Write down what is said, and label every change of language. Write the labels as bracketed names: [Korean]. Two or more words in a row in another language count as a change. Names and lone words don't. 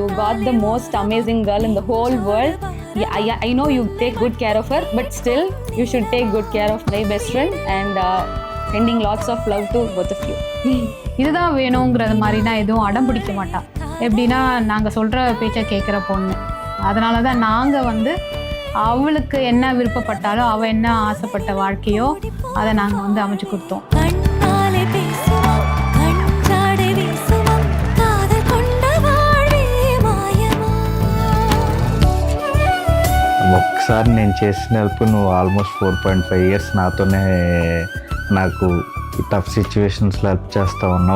[English] got the most amazing girl in the whole world. Yeah, I know you take good care of her, but still you should take good care of my best friend and sending lots of love to both of you. [Tamil] இதுதான் வேணுங்கிறது மாதிரினா எதுவும் அடம் பிடிக்க மாட்டா. எப்படின்னா நாங்கள் சொல்கிற பேச்சை கேட்குற பொண்ணு. அதனால தான் நாங்கள் வந்து அவளுக்கு என்ன விருப்பப்பட்டாலோ அவள் என்ன ஆசைப்பட்ட வாழ்க்கையோ அதை நாங்கள் வந்து அமைச்சு கொடுத்தோம். [Telugu] ఒకసారి నేను చేసిన హెల్ప్ నువ్వు [English] almost 4.5 years [Telugu] నాతోనే నాకు ఈ [English] tough situationslo [Telugu] హెల్ప్ చేస్తూ ఉన్నావు.